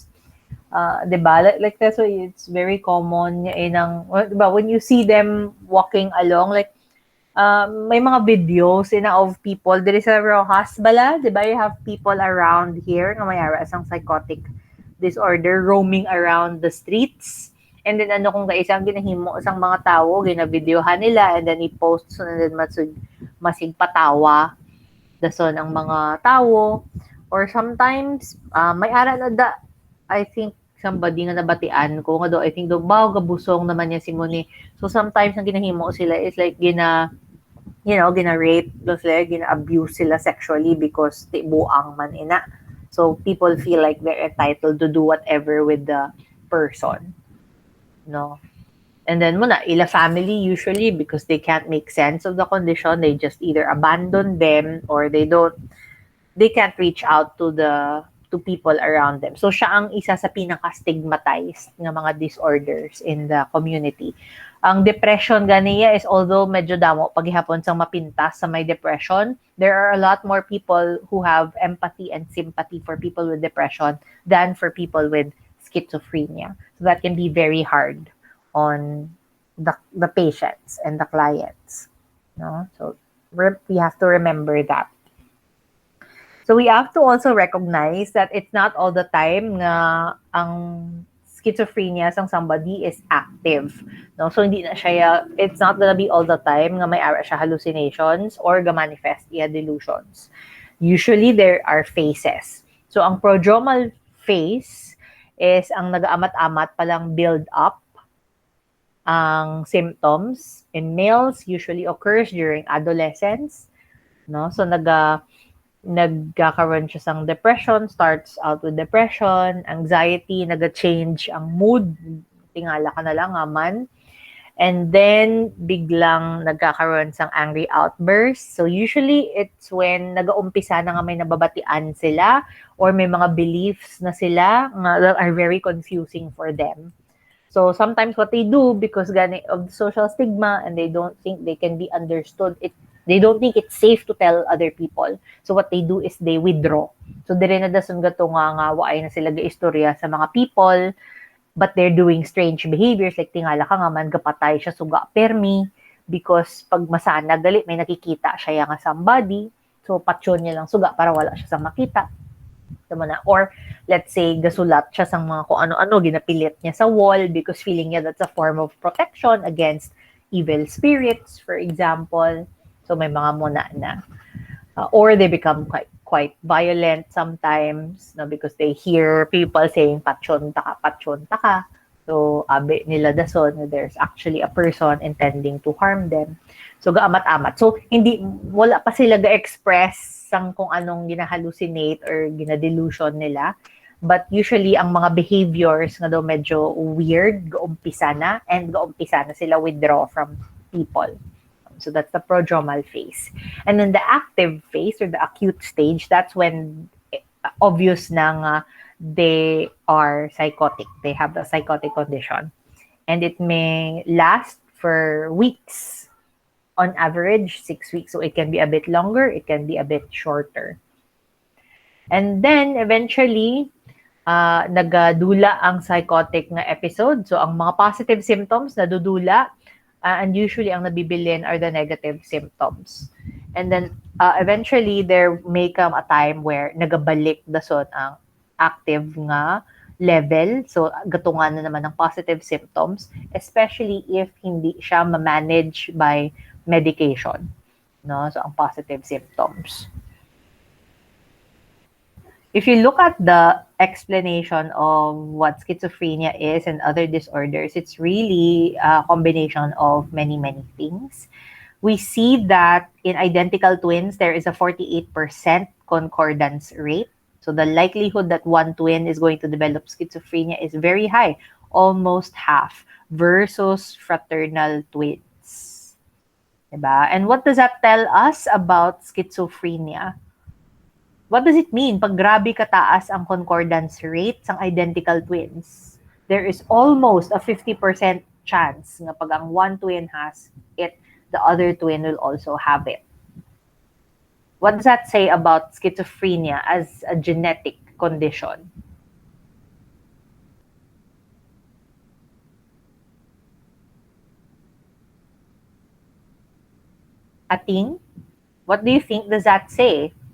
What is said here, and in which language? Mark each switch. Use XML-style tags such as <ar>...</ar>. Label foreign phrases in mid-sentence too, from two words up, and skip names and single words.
<tl>'Di ba?</tl> <en>Like that's why it's very common</en> <hil>inang 'di ba</hil> <en>when you see them walking along like</en> <tl>may mga videos</tl> <en>of people there is a</en> <hil>Rojas bala, 'di ba?</hil> <en>You have people around here</en> <hil>nga may ara sang</hil> <en>psychotic disorder roaming around the streets. And then</en> <hil>ano kung isang ginahimo isang mga tao ginavideohan nila</hil> <en>and then</en> <hil>i-post</hil> <en>so and then</en> <hil>masig patawa dason ang mga tao</hil> <en>or sometimes</en> <hil>may ara na</hil> <en>I think somebody</en> <hil>nga nabatian ko nga</hil> <en>do I think do</en> <hil>baw gabusong naman niya si Muni.</hil> <en>So sometimes</en> <hil>ang ginahimo sila</hil> <en>is like</en> <hil>gina-rape, sila, gina-abuse sila</hil> <en>sexually because</en> <hil>tibuang man ina.</hil> <en>So people feel like they're entitled to do whatever with the person. No. And then</en> <hil>muna, ila</hil> <en>family usually because they can't make sense of the condition, they just either abandon them or they can't reach out to people around them.</en> <tl>So siya ang isa sa pinaka-stigmatized ng mga disorders</tl> <en>in the community.</en> <hil>Ang depression ganiya is although medyo damo paghihapon sang mapintas sa may depression,</hil> <en>there are a lot more people who have empathy and sympathy for people with depression than for people with schizophrenia. So that can be very hard on the patients and the clients. No? So we have to remember that. So we have to also recognize that it's not all the time</en> <hil>nga ang</hil> <en>schizophrenia sang somebody is active. No?</en> <tl>So hindi na siya,</tl> <en>it's not gonna be all the time</en> <hil>nga may ara siya</hil> <en>hallucinations or</en> <hil>ga-manifest iya</hil> <en>delusions. Usually there are phases.</en> <hil>So ang prodromal phase is ang nag-aamat-amat palang</hil> <en>build up</en> <hil>ang symptoms</hil> <en>in males usually occurs during adolescence.</en> <hil>No? So nagkakaroon siya sang depression,</hil> <en>starts out with depression,</en> <hil>anxiety, nag-change ang mood, tingala ka na lang man.</hil> <en>And then,</en> <hil>biglang nagkakaroon sang</hil> <en>angry outbursts. So, usually, it's when</en> <hil>nag-uumpisa na nga may nababatian sila or may mga beliefs na sila</hil> <en>that are very confusing for them. So, sometimes what they do, because of the social stigma and they don't think they can be understood, they don't think it's safe to tell other people. So what they do is they withdraw.</en> <hil>So dire na dason gato nga waay na sila gaistorya sa mga people,</hil> <en>but they're doing strange behaviors like</en> <hil>tingala ka nga man gapatay siya suga permi because pag masana gali may nakikita siya nga somebody, so patyon niya lang suga para wala siya sa makita. Tama na.</hil> <en>Or let's say</en> <hil>gasulat siya sang mga kung ano-ano ginapilit niya sa</hil> <en>wall because feeling niya that's a form of protection against evil spirits, for example.</en> <hil>So may mga muna na.</hil> <en>Or they become quite violent sometimes, no, because they hear people saying</en> <hil>patyon taka.</hil> <en>So</en> <hil>abi nila dason</hil> <en>there's actually a person intending to harm them.</en> <hil>So gaamat-amat. So wala pa sila ga-express sang</hil> <en>kung anong</en> <hil>gina-hallucinate or gina-delusion nila.</hil> <en>But usually</en> <hil>ang mga behaviors nga daw medyo weird, gaumpisa na sila</hil> <en>withdraw from people. So that's the prodromal phase. And then the active phase or the acute stage, that's when obvious na they are psychotic. They have the psychotic condition. And it may last for weeks. On average, 6 weeks. So it can be a bit longer, it can be a bit shorter. And then eventually,</en> <hil>nagadula ang psychotic na episode. So ang mga positive symptoms nadudula, and usually ang nabibilin</hil> <en>are the negative symptoms. And then eventually there may come a time where</en> <hil>nagabalik dason ang active nga level. So gatungan na naman ng</hil> <en>positive symptoms,</en> <hil>especially if hindi siya ma-manage</hil> <en>by medication.</en> <hil>No?</hil> <en>So ang positive symptoms. If you look at the explanation of what schizophrenia is and other disorders, it's really a combination of many, many things. We see that in identical twins, there is a 48% concordance rate. So the likelihood that one twin is going to develop schizophrenia is very high, almost half, versus fraternal twins.</en> <tl>Diba?</tl> <en>And what does that tell us about schizophrenia? What does it mean</en> <hil>pag grabe kataas ang</hil> <en>concordance rate ng identical twins? There is almost a 50% chance</en> <hil>nga pag ang</hil> <en>one twin has it, the other twin will also have it. What does that say about schizophrenia as a genetic condition? Ating, what do you think does that say?</en>